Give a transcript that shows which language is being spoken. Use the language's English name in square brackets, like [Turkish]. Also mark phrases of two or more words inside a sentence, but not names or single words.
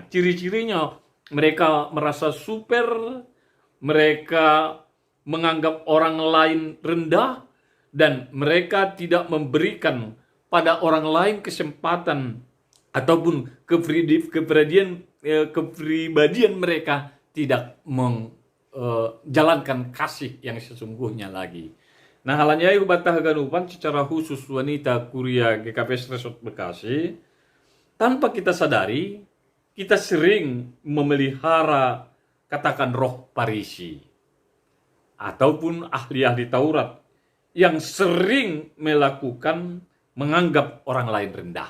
[Indonesian] Ciri-cirinya mereka merasa super, mereka menganggap orang lain rendah, dan mereka tidak memberikan pada orang lain kesempatan ataupun kepribadian mereka tidak menjalankan kasih yang sesungguhnya lagi. Nah, [Batak Simalungun] halanya hubatah ganupan [Indonesian] secara khusus wanita Kuria GKP Resort Bekasi, tanpa kita sadari, kita sering memelihara katakan roh Farisi ataupun ahli-ahli Taurat yang sering melakukan menganggap orang lain rendah.